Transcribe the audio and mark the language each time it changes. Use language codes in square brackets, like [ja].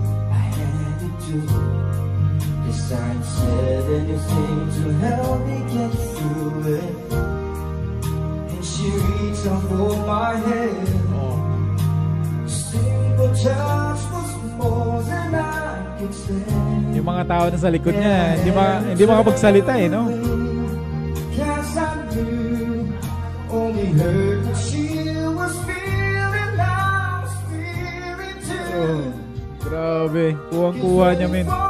[en] I had to do. I said anything to help me get through it, and she reached out for my hand. Simple touch was more than I could say. [tl] Yung mga tao na sa likod niya, hindi makapagsalita, no? [en] Cause I knew only her that she was feeling, I was feeling too. [tl] Grabe, kuwang-kuha niya, men.